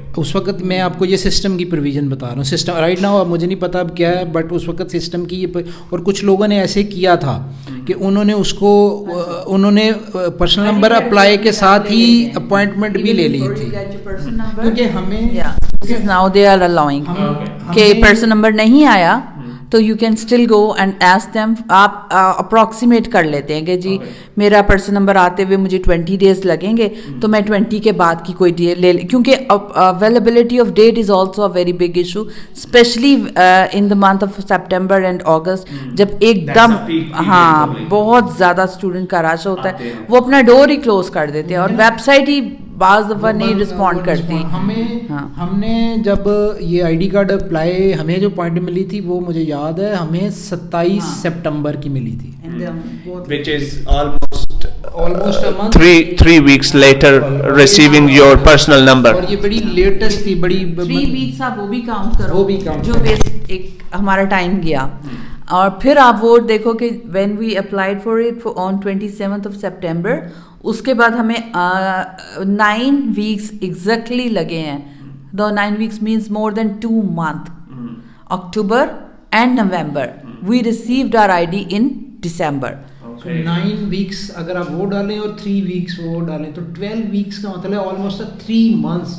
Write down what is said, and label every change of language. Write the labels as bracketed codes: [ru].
[ur] اس وقت میں آپ کو یہ سسٹم کی پروویژن بتا رہا ہوں. [en] system right now [ur] اب مجھے نہیں پتا اب کیا ہے, بٹ اس وقت سسٹم کی یہ, اور کچھ لوگوں نے ایسے کیا تھا کہ انہوں نے پرسنل نمبر اپلائی کے ساتھ ہی اپوائنٹمنٹ بھی لے لی تھی, کیونکہ ہمیں [en] now they are allowing [ur] کہ پرسن نمبر نہیں آیا تو [en] You can still go and ask them. [ur] آپ اپروکسیمیٹ کر لیتے ہیں کہ جی میرا پرسن نمبر آتے ہوئے مجھے 20 days لگیں گے, تو میں 20 کے بعد کی کوئی ڈیٹ لے لیں, کیونکہ [en] availability of date is also a very big issue, especially in the month of September and August, [ur] جب ایک دم ہاں بہت زیادہ اسٹوڈنٹ کا رش ہوتا ہے, وہ اپنا ڈور ہی کلوز کر دیتے ہیں, اور ویب سائٹ ہی بعض دفعہ نہیں رسپونڈ کرتی. ہم نے جب یہ آئی ڈی کارڈ اپلائی, ہمیں جو پوائنٹ ملی تھی وہ مجھے یاد ہے ہمیں 27 سپٹمبر کی ملی تھی, [en] which is almost a month, 3 weeks later receiving your personal number. [ur] اور یہ بڑی لیٹسٹ تھی, بڑی 3 weeks آپ وہ بھی کاؤنٹ کرو, وہ بھی count جو ایک ہمارا ٹائم گیا. اور پھر آپ وہ دیکھو کہ [en] when we applied for it on 27th of September, [ur] اس کے بعد ہمیں 9 weeks exactly لگے ہیں. [en] The 9 weeks means more than 2 months. October and November. We received our ID in December. [ur] 9 weeks اگر آپ وہ ڈالیں اور 3 weeks وہ ڈالیں تو 12 weeks کا مطلب ہے [en] almost 3 months.